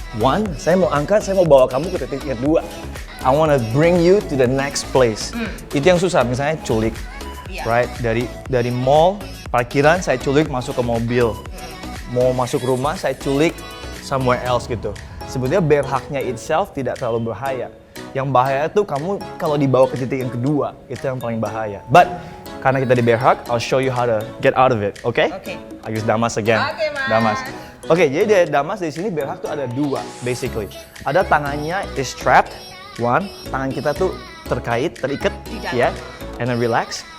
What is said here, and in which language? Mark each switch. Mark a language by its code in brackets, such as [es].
[id] 1, saya mau angkat, saya mau bawa kamu ke titik yang 2. [en] I wanna bring you to the next place. [id] Itu yang susah, misalnya culik, right? Dari mall, parkiran, saya culik masuk ke mobil. Mau masuk rumah, saya culik somewhere else gitu. Sebetulnya bear hug-nya itself tidak terlalu bahaya. Yang bahaya itu kamu kalau dibawa ke titik yang kedua, itu yang paling bahaya. [en] But [id] karena kita di [en] bear hug, I'll show you how to get out of it, okay? Okay. I use Damas again. Okay, Mas. [id] Damas. Okay, jadi dari Damas di sini bear hug tuh ada 2 basically. Ada tangannya [en] is strapped, [id] 1, tangan kita tuh terikat, ya, [en] and then relax.